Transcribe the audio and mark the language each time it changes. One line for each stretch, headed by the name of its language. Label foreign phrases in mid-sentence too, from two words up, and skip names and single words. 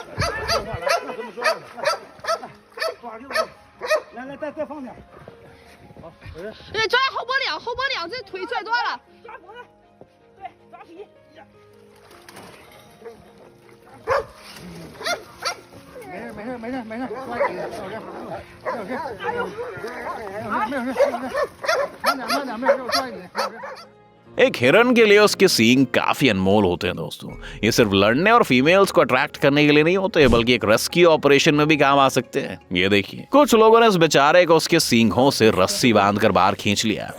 Chinese: 对，抓后脖领，后脖领，这腿拽断了。抓脖子，对，抓皮。没事，抓紧，没有事，哎呦，没有事，慢点，没有事，抓紧，没有事。
Hindi: एक हिरन के लिए उसके सींग काफी अनमोल होते हैं दोस्तों। ये सिर्फ लड़ने और फीमेल्स को अट्रैक्ट करने के लिए नहीं होते, बल्कि एक
English: rescue operation
Hindi: में भी काम आ सकते हैं। ये देखिए, कुछ लोगों ने इस बेचारे को उसके सींगों से रस्सी बांधकर बाहर खींच लिया।